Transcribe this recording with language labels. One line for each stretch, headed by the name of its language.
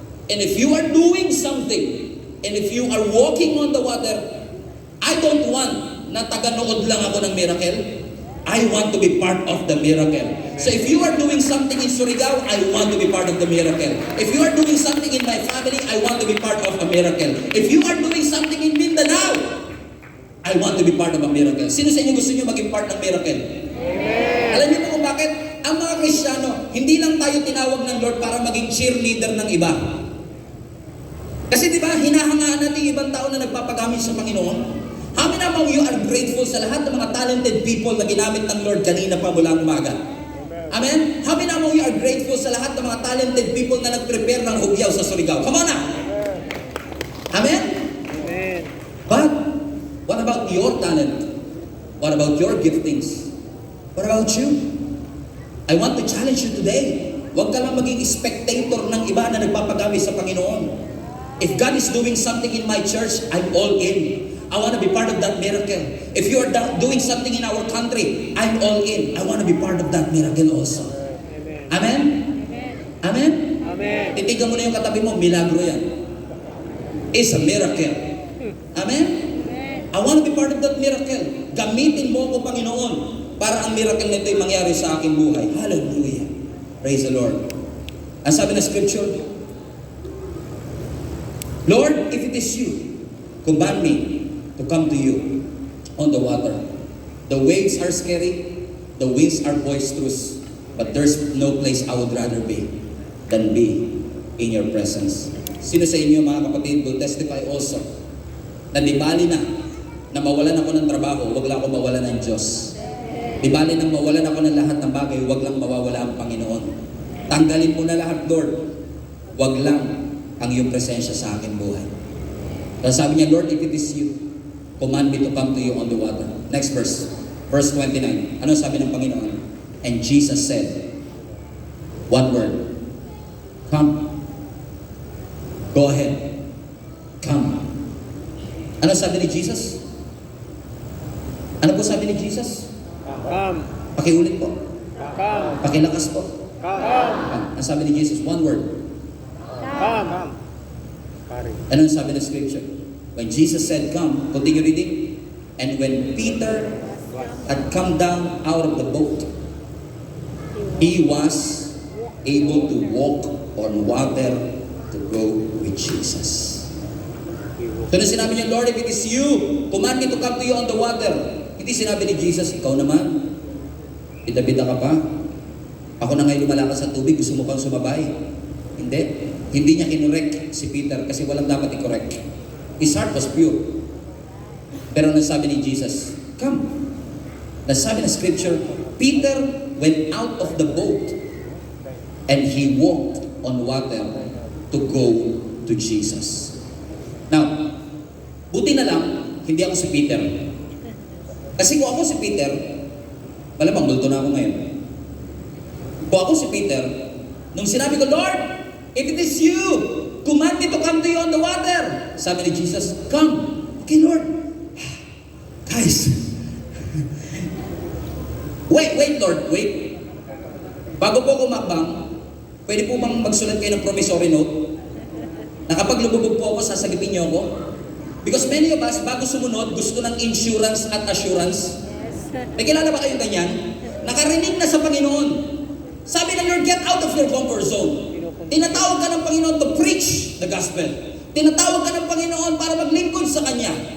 English: And if you are doing something, and if you are walking on the water, I don't want
Filipino: na taga-nood lang ako ng miracle.
English: I want to be part of the miracle. So if you are doing something in Surigao, I want to be part of the miracle. If you are doing something in my family, I want to be part of a miracle. If you are doing something in Mindanao, I want to be part of a miracle.
Filipino: Sino sa inyo gusto nyo maging part ng miracle? Amen. Alam niyo po kung bakit? Ang mga Kristiyano, hindi lang tayo tinawag ng Lord para maging cheerleader ng iba. Kasi di ba, hinahangaan natin ibang tao na nagpapagamit sa Panginoon.
English: How many among you are grateful
Filipino: sa lahat ng mga
English: talented people
Filipino: na ginamit ng Lord kanina pa mula umaga? Amen?
English: How many among you are grateful
Filipino: sa lahat ng mga
English: talented people
Filipino: na nag-prepare ng hugyaw sa Surigao?
English: Come on na! Amen? Amen. But, what about your talent? What about your giftings? What about you? I want to challenge you today.
Filipino: Huwag ka lang maging spectator ng iba na nagpapagamit sa Panginoon.
English: If God is doing something in my church, I'm all in. I want to be part of that miracle. If you are doing something in our country, I'm all in. I want to be part of that miracle also. Amen. Amen? Amen? Amen.
Filipino: Titigan mo na yung katabi mo, milagro yan.
English: It's a miracle.
Filipino: Amen?
English: I want to be part of that miracle.
Filipino: Gamitin mo ako, Panginoon, para ang miracle nito ay mangyari sa aking buhay.
English: Hallelujah. Praise the Lord.
Filipino: Ang sabi na
English: scripture, Lord, if it is you, command me to come to you on the water. The waves are scary, the winds are boisterous, but there's no place I would rather be than be in your presence.
Filipino: Sino sa inyo, mga kapatid,
English: will testify also
Filipino: na di bali na mawalan ako ng trabaho, wag lang ako mawalan ng Diyos. Di bali na mawalan ako ng lahat ng bagay, wag lang mawawala ang Panginoon. Tanggalin mo na lahat, Lord. Wag lang ang iyong presensya sa aking buhay. Kaya sabi niya,
English: Lord, if it is you, command me to come to you on the water. Next verse. Verse 29.
Filipino: Ano sabi ng Panginoon?
English: And Jesus said, one word, come. Go ahead. Come.
Filipino: Ano sabi ni Jesus? Ano po sabi ni Jesus?
English: Come.
Filipino: Pakiulit po.
English: Come.
Filipino: Pakilakas po.
English: Come.
Filipino: Ano sabi ni Jesus?
English: One word. Come. Pare.
Filipino: Ano ang sabi ng scripture?
English: When Jesus said, come, continue reading. And when Peter had come down out of the boat, he was able to walk on water to go with Jesus. So
Filipino: na sinabi niya,
English: Lord, if it is you, command me to come to you on the water.
Filipino: Hindi sinabi ni Jesus, ikaw naman, bida-bida ka pa. Ako na ngayon lumalakas sa tubig, gusto mo pang sumabay. Hindi. Hindi niya kinorek si Peter kasi walang dapat i-correct.
English: His heart was pure.
Filipino: Pero nasabi ni Jesus, come. Nasabi na
English: scripture, Peter went out of the boat and he walked on water to go to Jesus.
Filipino: Now, buti na lang, hindi ako si Peter. Kasi kung ako si Peter, malamang multo na ako ngayon. Kung ako si Peter, nung sinabi ko,
English: Lord, if it is you, command me to come to you on the water.
Filipino: Sabi ni Jesus, come. Okay, Lord. Guys.
English: Wait, Lord, wait.
Filipino: Bago po ako makbang, pwede po bang magsulat kayo ng promissory note? Na kapag lumubog po ako, sasagipin niyo ako?
English: Because many of us,
Filipino: bago sumunod, gusto ng insurance at assurance. May kilala ba kayong ganyan? Nakarinig na sa Panginoon. Sabi ng
English: Lord, get out of your comfort zone.
Filipino: Tinatawag ka ng Panginoon
English: to preach the gospel.
Filipino: Tinatawag ka ng Panginoon para maglingkod sa Kanya.